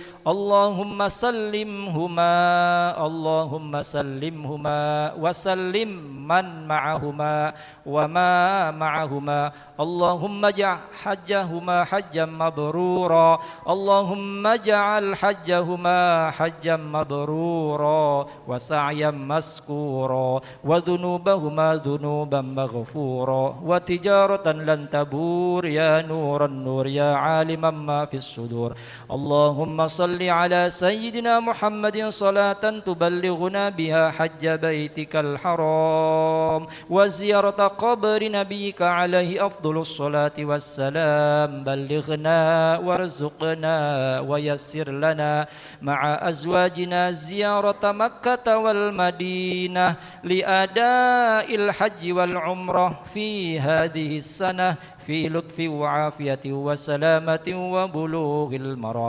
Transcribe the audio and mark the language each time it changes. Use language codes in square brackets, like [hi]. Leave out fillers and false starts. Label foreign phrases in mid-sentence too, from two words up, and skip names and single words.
[ar] اللهم سلمهما وسلم من معهما وما معهما. اللهم اجعل حجهما حجا مبرورا. اللهم اجعل حجهما حجا مبرورا وسعيا مشكورا وذنوبهما ذنوبا مغفورة وتجارة لن تبور يا نور النور يا عالم ما في الصدور. اللهم صل على سيدنا محمد صلاة تبلغنا بها حج بيتك الحرام وزيارة قبر نبيك عليه أفضل الصلاة والسلام. بلغنا وارزقنا ويسر لنا مع أزواجنا زيارة مكة والمدينة لأداء الحج والعمرة في هذه السنة في لطف وعافية وسلامة وبلوغ المرام.